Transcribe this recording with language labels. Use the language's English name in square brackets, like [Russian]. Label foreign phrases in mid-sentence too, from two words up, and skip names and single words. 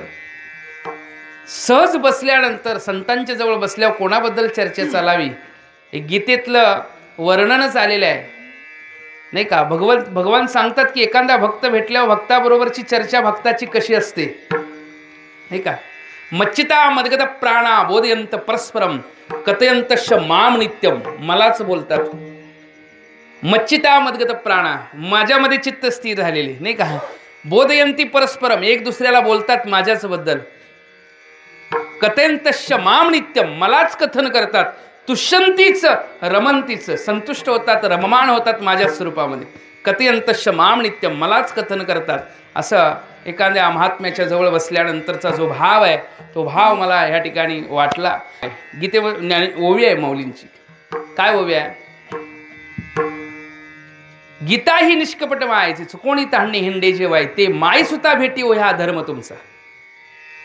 [Marathi] सहज बसल्यानंतर संतांच्या जवळ बसल्यावर कोणाबद्दल चर्चा चालावी हे गीतेतलं वर्णनच आलेलं आहे नाही का. भगवान सांगतात की एखादा भक्त भेटल्यावर भक्ताबरोबरची चर्चा भक्ताची कशी असते नाही का. [Sanskrit] मच्चिता मदगत प्राणा बोधयंत परस्परम कथयंतश्च माम नित्यम. [Marathi] मलाच बोलतात. [Sanskrit] मच्चिता मदगत प्राणा, [Marathi] माझ्यामध्ये चित्त स्थिर झालेले नाही का. [Sanskrit] बोधयंती परस्परम, [Marathi] एक दुसऱ्याला बोलतात माझ्याच बद्दल. [Sanskrit] कथयंतश्च माम नित्यम, [Marathi] मलाच कथन करतात. [Sanskrit] तुष्यंतीच रमंतीच, [Marathi] संतुष्ट होतात, रममाण होतात माझ्या स्वरूपामध्ये. [Sanskrit] कथयंतश्च माम नित्यम, [Marathi] मलाच कथन करतात. असं एखाद्या महात्म्याच्या जवळ बसल्यानंतरचा जो भाव आहे तो भाव मला ह्या ठिकाणी वाटला. गीतेवर ओवी आहे माऊलींची. काय ओवी आहे. गीता ही निष्कपट मायेची चुकोणी तांडणे हिंडे जेवाय, ते माय सुता भेटी ओ ह्या धर्म तुमचा.